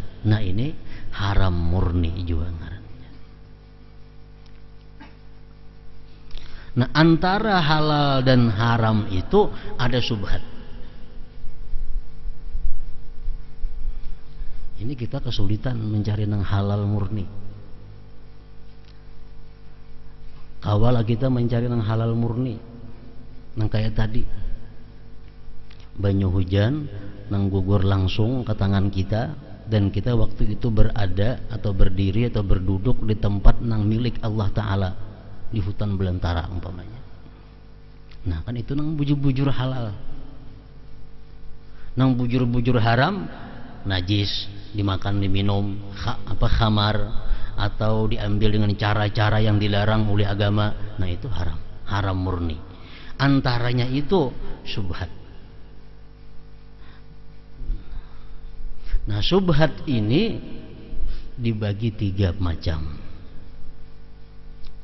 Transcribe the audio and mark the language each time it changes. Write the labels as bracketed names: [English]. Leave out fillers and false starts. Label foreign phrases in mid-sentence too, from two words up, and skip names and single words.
[Indonesian] Nah, ini haram murni juga ngarannya. Nah, antara halal dan haram itu ada subhat. Ini kita kesulitan mencari yang halal murni. Kawala kita mencari yang halal murni. [Banjar] Nang kayak tadi, banyu hujan nang gugur langsung ke tangan kita, dan kita waktu itu berada atau berdiri atau berduduk di tempat nang milik Allah Ta'ala, di hutan belantara umpamanya. Nah, kan itu nang bujur-bujur halal. Nang bujur-bujur haram, [Indonesian] najis, dimakan, diminum, khamar, atau diambil dengan cara-cara yang dilarang oleh agama. Nah, itu haram, haram murni. Antaranya itu syubhat. Nah, syubhat ini dibagi 3 macam.